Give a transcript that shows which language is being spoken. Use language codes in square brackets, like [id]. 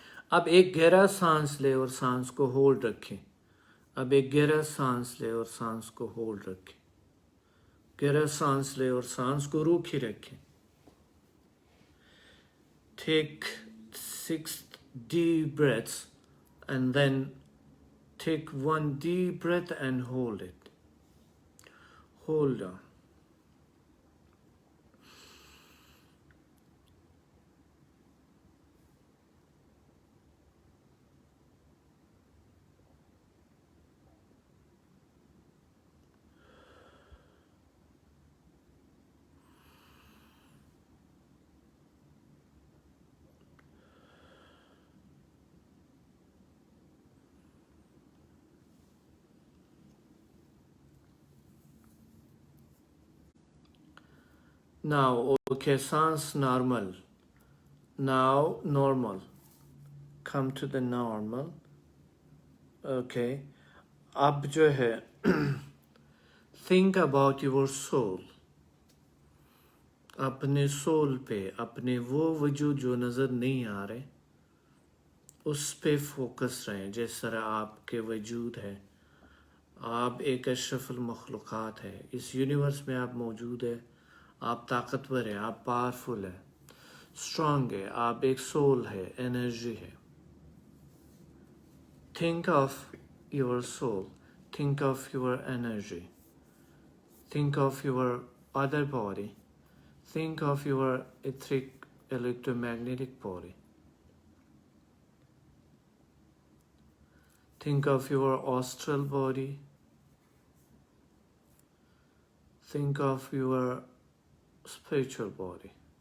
[ur] اب ایک گہرا سانس لے اور سانس کو ہولڈ رکھیں. اب ایک گہرا سانس لے اور سانس کو ہولڈ رکھیں. گہرا سانس لے اور سانس کو روکے رکھیں. [en] Take 6 deep breaths and then take 1 deep breath and hold it. Hold on. Now, okay, sounds normal. Now, normal. Come to the normal. Okay. [ur] اب جو ہے [en] think about your soul. [ur] اپنے سول پہ، اپنے وہ وجود جو نظر نہیں آ رہے، اس پہ فوکس رہیں. جس طرح آپ کے وجود ہے، آپ ایک اشرف المخلوقات ہے، اس یونیورس میں آپ موجود ہے، آپ طاقتور ہیں، آپ پاورفل ہے، اسٹرانگ ہے، آپ ایک سول ہے، انرجی ہے. [en] Think of your soul, think of your energy, think of your other body, think of your etheric electromagnetic body, think of your astral body, think of your spiritual body.